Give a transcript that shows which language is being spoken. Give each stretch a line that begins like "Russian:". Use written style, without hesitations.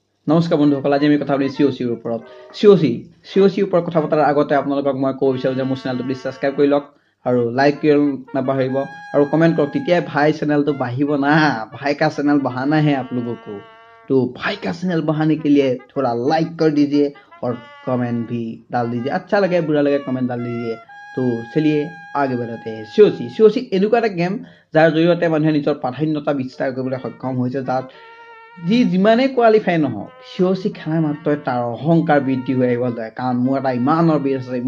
Assamese: নমস্কাৰ বন্ধুসকল, আজি আমি কথা পাতিম COCৰ ওপৰত। COCৰ ওপৰত কথা পতাৰ আগতে আপোনালোকক মই ক'ব বিচাৰোঁ যে মোৰ চেনেলটো প্লিজ ছাবস্ক্ৰাইব কৰি লওক আৰু লাইক কৰিব নাপাহৰিব আৰু কমেণ্ট কৰক, তেতিয়াই ভাই চেনেলটো বাঢ়িব ना।
Hindi: भाई का चैनल बढ़ाना है आप लोगों को, तो भाई का चैनल बढ़ाने के लिए थोड़ा लाइक कर दीजिए और कमेंट भी डाल दीजिए। अच्छा लगे बुरा लगे कमेंट डाल दीजिए। तो चलिए आगे बढ़ते हैं।
Assamese: COC এনেকুৱা এটা গেম যাৰ জৰিয়তে মানুহে নিজৰ প্ৰাধান্যতা বিস্তাৰ কৰিবলৈ সক্ষম হৈছে, যাত যি যিমানেই কোৱালিফাই নহওক COC খেলা মাত্ৰই তাৰ অহংকাৰ বৃদ্ধি হৈ আহিব যায়, কাৰণ মোৰ এটা ইমানৰ বেছ আছে।